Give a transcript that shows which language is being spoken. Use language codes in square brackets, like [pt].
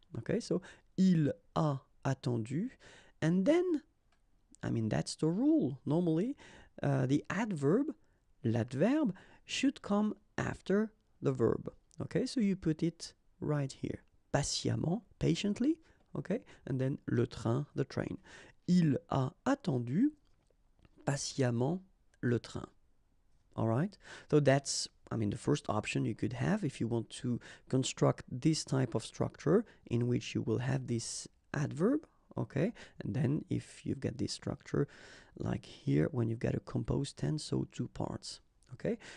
[en] Okay, so [fr] il a attendu, [en] and then, I mean, that's the rule. Normally, the adverb, l'adverbe, should come after the verb. Okay, so you put it right here. Patiemment, patiently, okay, and then le train, the train. [fr] Il a attendu patiemment le train. [en] All right, so that's, I mean, the first option you could have if you want to construct this type of structure in which you will have this adverb, okay, and then if you've got this structure like here when you've got a composed tense, so two parts, okay.